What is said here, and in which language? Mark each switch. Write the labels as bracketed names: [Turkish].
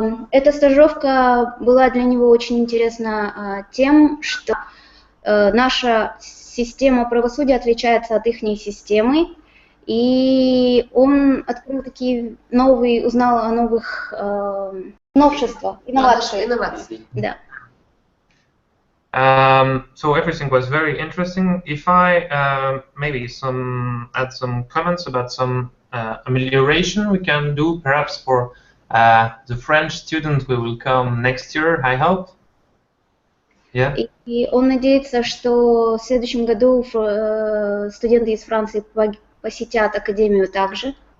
[Russian] Эта стажировка была для него очень интересна тем, что наша система правосудия отличается от их системы, и он открыл узнал о новых новшествах, инновациях. Да. [English] So everything was very interesting. If I maybe add some comments about some amelioration we can do, perhaps for the French student who will come next year, I hope. Yeah. [Russian] И он надеется, что в следующем году студенты из Франции посетят академию также.